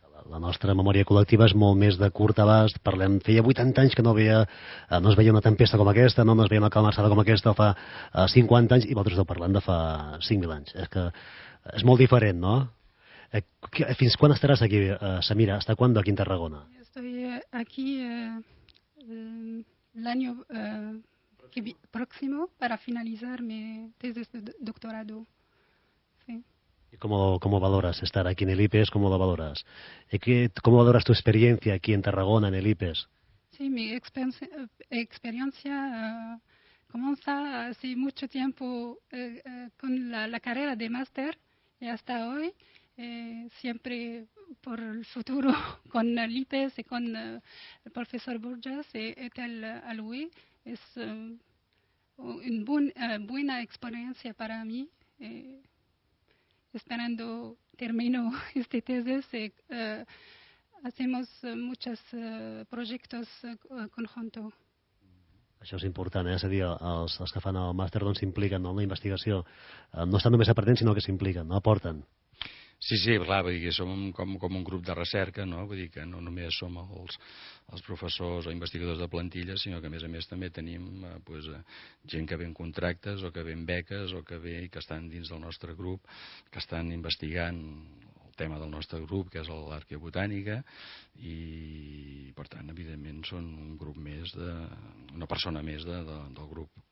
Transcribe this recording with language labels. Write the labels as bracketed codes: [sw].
[ca] La nostra memòria col·lectiva és molt més de curt abast. Parlem, feia 80 anys que no es veia una tempesta com aquesta, no es veia una calmarsada com aquesta fa 50 anys, i vosaltres esteu parlant de fa 5.000 anys. És que és molt diferent, no? Fins quan estaràs aquí, Samira? [es] ¿Hasta cuándo aquí en Tarragona? Estoy aquí el año próximo para finalizar mi tesis de doctorado. Sí. ¿Y cómo valoras estar aquí en el IPES? ¿Cómo lo valoras? ¿Cómo valoras tu experiencia aquí en Tarragona, en el IPES? Sí, mi experiencia comienza hace mucho tiempo con la carrera de máster y hasta hoy. Siempre por el futuro con el IPES y con el profesor Burgess y Ethel Aloui. Es una buena experiencia para mí. Esperando termino esta tesis y hacemos muchos proyectos conjuntos. [ca] Això és important, és a dir, els que fan el màster s'impliquen en la investigació. No estan només aprenent, sinó que s'impliquen, no aporten. Sí, clar, vull dir que som com un grup de recerca, no? Vull dir que no només som els professors o investigadors de plantilla, sinó que a més també tenim gent que ve en contractes o que ve en beques o que ve i que estan dins del nostre grup, que estan investigant el tema del nostre grup, que és l'arqueobotànica, i per tant, evidentment, són un grup més, una persona més del grup.